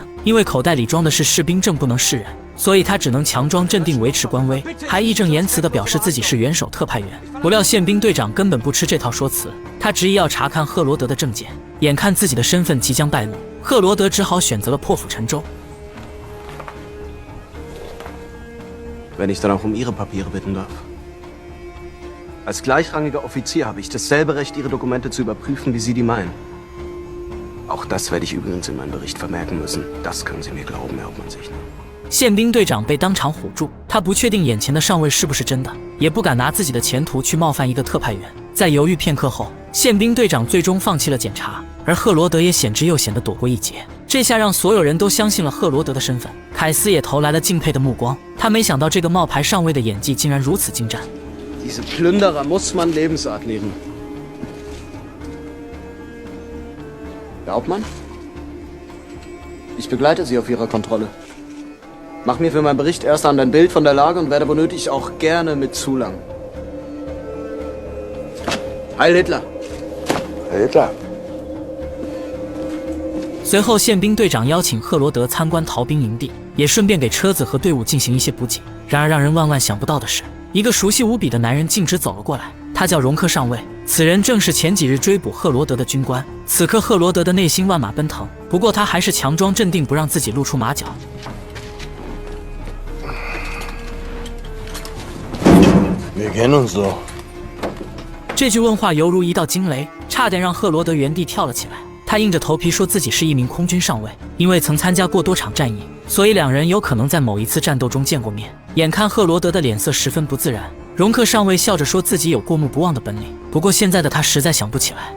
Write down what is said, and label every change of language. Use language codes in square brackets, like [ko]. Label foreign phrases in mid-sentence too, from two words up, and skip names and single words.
[zh] 因为口袋里装的是士兵证，不能示人，所以他只能强装镇定维持官威，还义正言辞地表示自己是元首特派员。不料宪兵队长根本不吃这套说辞，他执意要查看赫罗德的证件。眼看自己的身份即将败露，赫罗德只好选择了破釜沉舟。 [de] Wenn ich dann auch Ihre Papiere bitten darf. Als gleichrangiger Offizier habe ich dasselbe Recht, Ihre Dokumente zu überprüfen, wie Sie die meinen. Auch das werde ich übrigens in meinem Bericht vermerken müssen. Das können Sie mir glauben, Herr Hauptmann-Sichner. [zh] 宪兵队长被当场唬住，他不确定眼前的上尉是不是真的，也不敢拿自己的前途去冒犯一个特派员。在犹豫片刻后，宪兵队长最终放弃了检查，而赫罗德也险之又险地躲过一劫。这下让所有人都相信了赫罗德的身份，凯斯也投来了敬佩的目光。他没想到这个冒牌上尉的演技竟然如此精湛。 [de] Diese Plünderer muss man Lebensart nehmen. Herr Hauptmann? Ich begleite Sie auf Ihrer Kontrolle. Mach mir für meinen Bericht erst an ein Bild von der Lage und werde womöglich auch gerne mit zulangen. Heil Hitler! Heil Hitler! [zh] 随后，宪兵队长邀请赫罗德参观逃兵营地，也顺便给车子和队伍进行一些补给。然而，让人万万想不到的是，一个熟悉无比的男人径直走了过来。他叫容克上尉，此人正是前几日追捕赫罗德的军官。此刻赫罗德的内心万马奔腾，不过他还是强装镇定，不让自己露出马脚。 [de] Wir kennen uns doch。 [zh] 这句问话犹如一道惊雷，差点让赫罗德原地跳了起来。他硬着头皮说自己是一名空军上尉，因为曾参加过多场战役，所以两人有可能在某一次战斗中见过面。眼看赫罗德的脸色十分不自然，容克上尉笑着说自己有过目不忘的本领，不过现在的他实在想不起来。